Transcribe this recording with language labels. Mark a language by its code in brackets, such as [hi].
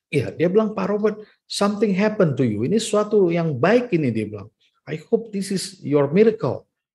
[id] Ya, dia bilang, Pak Robert, [en] something happened to you. [id] Ini sesuatu yang baik ini, dia bilang. [en] I hope this is your miracle.